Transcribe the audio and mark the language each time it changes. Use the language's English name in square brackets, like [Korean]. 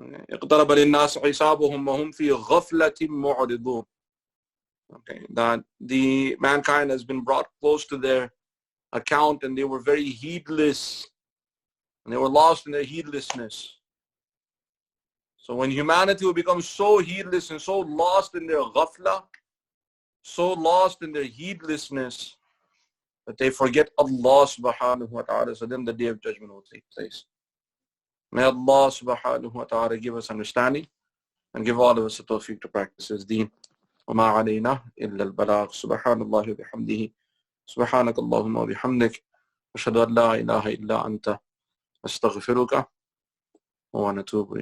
[Arabic] اقترب للناس حسابهم وهم في غفلة معرضون. [English] Okay, that the mankind has been brought close to their account and they were very heedless and they were lost in their heedlessness. So when humanity will become so heedless and so lost in their ghafla, so lost in their heedlessness that they forget Allah subhanahu wa ta'ala, so then the day of judgment will take place. May Allah subhanahu wa ta'ala give us understanding and give all of us the tawfiq to practice His deen. [Arabic] وما علينا إلا البلاغ. سبحان الله وبحمده سبحانك اللهم وبحمدك أشهد أن لا إله إلا أنت أستغفرك ونتوب إليك.